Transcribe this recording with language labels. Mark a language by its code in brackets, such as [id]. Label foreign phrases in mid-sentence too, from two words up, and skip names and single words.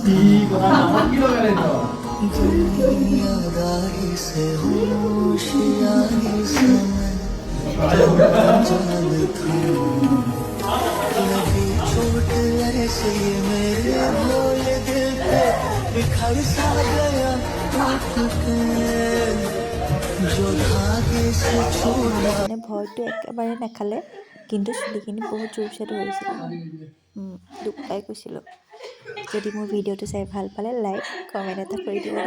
[hi] दुनियादारी से होशियारी से मैं तो अनजान था। लगी चोट ऐसे मेरे भोले दिल पे बिखर सा गया टूट के जो धागे से छोड़ा। [as] ভয়টো একেবাৰে নাখালে, কিন্তু চুলিখিনি বহুত জোৰছে ধৰিছিলে, দুখ পাই গৈছিলোঁ। যদি মোৰ ভিডিঅ'টো চাই ভাল পালে লাইক কমেণ্ট এটা কৰি দিব দেই।